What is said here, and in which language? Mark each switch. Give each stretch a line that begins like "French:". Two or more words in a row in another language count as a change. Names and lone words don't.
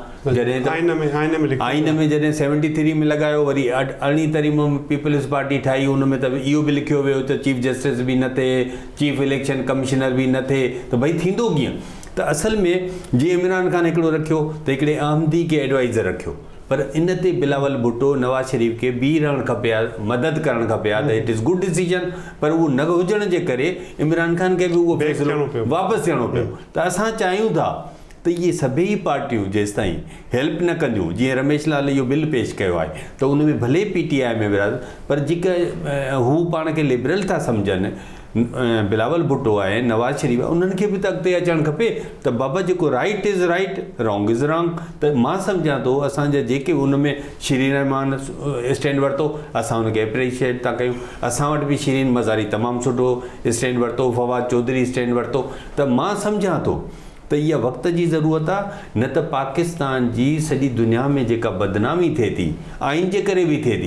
Sindhi: जॾहिं आइन में जॾहिं 73 में लॻायो, वरी 18 में पीपल्स पार्टी ठाही, हुन में त इहो बि लिखियो वियो त
English: chief justice
Sindhi: बि न थिए,
English: chief election commissioner
Sindhi: बि न थिए, त भई थींदो कीअं? त असल में जीअं इमरान ख़ान हिकिड़ो रखियो त हिकिड़े अहमदी खे एडवाइज़र रखियो, पर इन ते बिलावल भुट्टो नवाज़ शरीफ़ खे बीह रहणु खपे हा, मदद करणु खपे हा, त
English: it is good decision.
Sindhi: पर उहो न हुजण जे करे इमरान ख़ान खे बि उहो फ़ैसिलो वापसि थियणो पियो। त असां चाहियूं था त इहे सभई पार्टियूं जेसि ताईं हेल्प न कंदियूं, जीअं रमेश लाल इहो बिल पेश कयो आहे, त उन में भले PTI में विराद, पर जेका हू पाण खे लिबरल था सम्झनि, बिलावल भुट्टो आहे, नवाज़ शरीफ़ आहे, उन्हनि खे बि त अॻिते अचणु खपे त बाबा जेको
English: right is right, wrong is wrong.
Sindhi: त मां सम्झां थो असांजा जेके उन में शीरीन रहमान स्टैंड वरितो, असां हुनखे एप्रिशिएट था कयूं। असां वटि बि शीरीन मज़ारी तमामु सुठो स्टैंड वरितो, फवाद चौधरी स्टैंड वरितो। त मां सम्झां थो त इहा वक़्त जी ज़रूरत आहे, न त पाकिस्तान जी सॼी दुनिया में जेका बदनामी थिए थी आइन जे करे बि थिए थी।